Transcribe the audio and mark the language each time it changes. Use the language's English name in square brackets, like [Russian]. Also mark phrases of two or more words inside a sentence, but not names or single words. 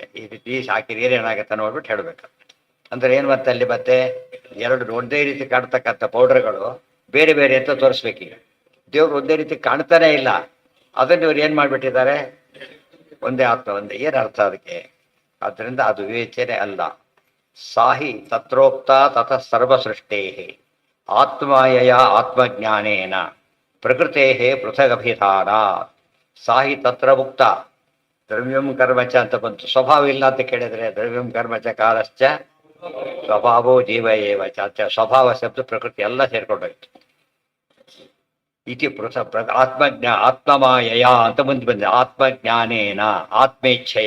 [Kannada] ಈ ರೀತಿ ಹಾಕಿದ್ರೆ ಏನೇನಾಗುತ್ತೆ ನೋಡ್ಬಿಟ್ಟು ಹೇಳಬೇಕು. ಅಂದ್ರೆ ಏನು ಮತ್ತೆ ಅಲ್ಲಿ ಮತ್ತೆ ಎರಡು ಒಂದೇ ರೀತಿ ಕಾಣ್ತಕ್ಕಂಥ ಪೌಡರ್ಗಳು ಬೇರೆ ಬೇರೆ ಅಂತ ತೋರಿಸ್ಬೇಕೀಗ. ದೇವ್ರು ಒಂದೇ ರೀತಿ ಕಾಣ್ತಾನೆ ಇಲ್ಲ, ಅದನ್ನು ಇವ್ರು ಏನು ಮಾಡಿಬಿಟ್ಟಿದ್ದಾರೆ? ಒಂದೇ ಅರ್ಥ, ಒಂದೇ. ಏನು ಅರ್ಥ ಅದಕ್ಕೆ? ಆದ್ದರಿಂದ ಅದು ವಿವೇಚನೆ ಅಲ್ಲ. [Sanskrit] ಸಾಹಿ ತತ್ರೋಕ್ತ ತತಃ ಸರ್ವಸೃಷ್ಟೇ ಆತ್ಮಾಯಯ ಆತ್ಮಜ್ಞಾನೇನ ಪ್ರಕೃತೆ ಪೃಥಗಭಿಧಾನ. ಸಾಹಿ ತತ್ರ ಮುಕ್ತ. ದ್ರವ್ಯಂ ಕರ್ಮಚ [Kannada] ಅಂತ ಬಂತು, ಸ್ವಭಾವ ಇಲ್ಲ ಅಂತ ಕೇಳಿದ್ರೆ [Sanskrit] ದ್ರವ್ಯಂ ಕರ್ಮಚ ಕಾಲಶ್ಚ ಸ್ವಭಾವೋ ಜೀವ ಏವ ಚ [Kannada] ಅಂತ ಸ್ವಭಾವ ಶಬ್ದ ಪ್ರಕೃತಿ ಎಲ್ಲ ಸೇರ್ಕೊಂಡೋಯ್ತು. [Sanskrit] ಇತಿ ಆತ್ಮಮಾಯಯ [Kannada] ಅಂತ ಮುಂದೆ ಬಂದೆ. [Sanskrit] ಆತ್ಮಜ್ಞಾನೇನ, ಆತ್ಮೇಚ್ಛೆಯ.